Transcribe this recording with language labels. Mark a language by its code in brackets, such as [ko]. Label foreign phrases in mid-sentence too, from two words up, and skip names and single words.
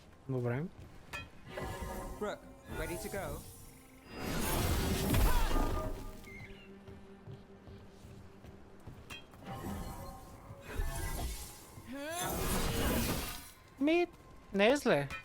[bg] Добре. [en] Brooke, ready to go? [bg] Не е зле.